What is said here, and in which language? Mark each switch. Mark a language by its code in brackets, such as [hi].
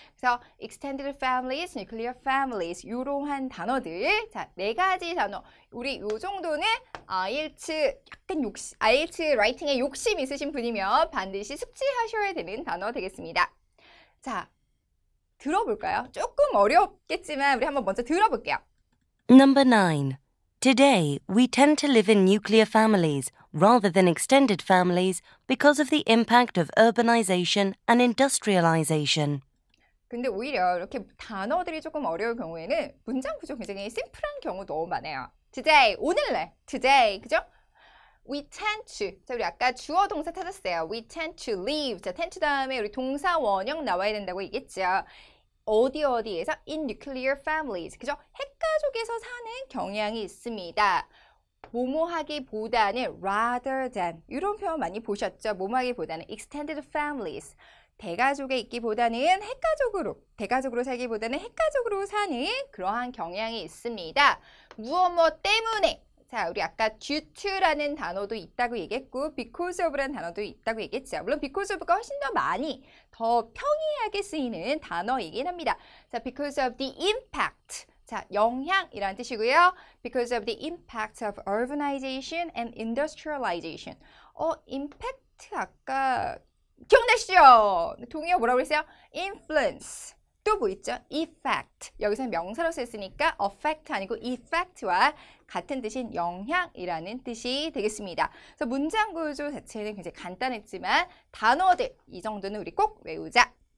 [ko] 그래서 extended families, nuclear families 이러한 단어들 자, 4가지 단어 우리 요 정도는 IELTS 약간 IELTS 라이팅에 욕심 있으신 분이면 반드시 숙지하셔야 되는 단어 되겠습니다. 자, 들어볼까요? 조금 어렵겠지만 우리 한번 먼저 들어볼게요. [en] Number 9. Today, we tend to live in nuclear families rather than extended families because of the impact of urbanization and industrialization. [ko] 근데 오히려 이렇게 단어들이 조금 어려울 경우에는 문장 구조 굉장히 심플한 경우 너무 많아요. Today, 오늘날, today, 그죠? [en] We tend to, [ko] 자, 우리 아까 주어 동사 찾았어요. [en] We tend to live. [ko] 자, tend to 다음에 우리 동사 원형 나와야 된다고 얘기했죠. 어디에서? [en] In nuclear families. 그죠? [ko] 핵가족에서 사는 경향이 있습니다. 뭐뭐하기보다는 [en] rather than [ko] 이런 표현 많이 보셨죠? 뭐뭐하기보다는 [en] extended families. [ko] 대가족에 있기보다는 대가족으로 살기보다는 핵가족으로 사는 그러한 경향이 있습니다. 무엇 때문에. 자, 우리 아까 due to라는 단어도 있다고 얘기했고 because of라는 단어도 있다고 얘기했죠. 물론 because of가 훨씬 더 평이하게 쓰이는 단어이긴 합니다. [en] 자, because of the impact. [ko] 자, 영향이라는 뜻이고요. [en] Because of the impact of urbanization and industrialization. [ko] impact 아까 기억나시죠? 동의어 뭐라고 그랬어요? influence. 또 뭐 있죠? effect. 여기서 명사로 썼으니까 affect 아니고 effect와 같은 뜻인 영향이라는 뜻이 되겠습니다. 그래서 문장 구조 자체는 굉장히 간단했지만 단어들 이 정도는 우리 꼭 외우자.